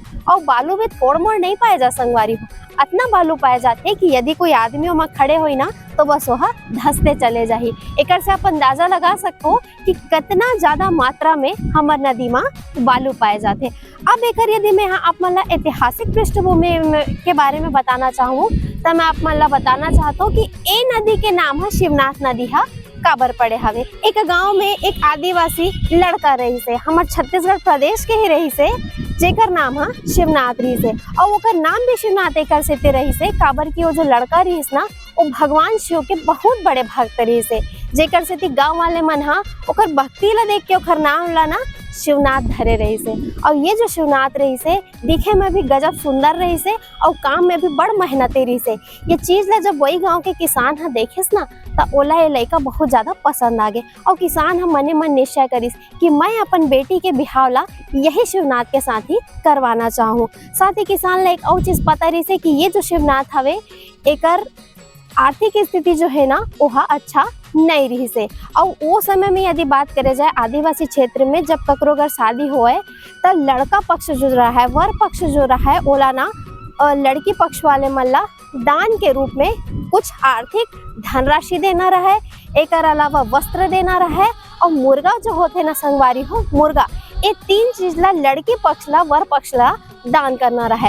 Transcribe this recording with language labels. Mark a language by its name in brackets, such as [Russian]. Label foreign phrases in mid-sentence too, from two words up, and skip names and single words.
[Chhattisgarhi] और बालू में थोड़ मोड़ नहीं पाए जा संगवारी हो, इतना बालू पाए जाते कि यदि कोई आदमी वहाँ खड़े होई ना तो बस वह धंसते चले जाही। एक से आप अंदाजा लगा सकते हो कि कितना ज्यादा मात्रा में हमार नदी में बालू पाए जाते। अब एक यदि मैं आप मन ऐतिहासिक पृष्ठभूमि के बारे में बताना चाहूँ तो मैं आप मन बताना चाहता हूँ कि ये नदी के नाम है शिवनाथ नदी काबर पड़े हवे। एक गांव में एक आदिवासी लड़का रही से, हमारे छत्तीसगढ़ प्रदेश के ही रही से, जेकर नाम है शिवनाथ रही से। और ओकर नाम भी शिवनाथ एकर से रही से काबर की वो जो लड़का रही ना, वो भगवान शिव के बहुत बड़े भक्त रही से, जेकर से गांव वाले मन ओकर भक्ति ला देख के ओकर नाम ला ना शिवनाथ धरे रही से। और ये जो शिवनाथ रही से दिखे में भी गजब सुंदर रही से और काम में भी बड़ मेहनती रही से। ये चीज ला जब वही गांव के किसान देखिस ना, तो ओला ये लड़का बहुत ज्यादा पसंद आ गए। और किसान मने मन निश्चय करिस कि मैं अपन बेटी के बिहाव ला यही शिवनाथ के साथ ही करवाना चाहूँ। साथ ही किसान ला एक और चीज पता रही से कि ये जो शिवनाथ हवे एकर आर्थिक स्थिति जो है ना वह अच्छा नहीं रही से। और वो समय में यदि बात करे जाए आदिवासी क्षेत्र में जब ककरो अगर शादी होए तो लड़का पक्ष जो रहा है, वर पक्ष जो रहा है, ओला ना लड़की पक्ष वाले मन ला दान के रूप में कुछ आर्थिक धनराशि देना रहे, एक अलावा वस्त्र देना रहे और मुर्गा जो होते ना संगवारी हो, मुर्गा, ये 3 चीज ला लड़की पक्ष ला वर पक्ष ला दान करना रहे।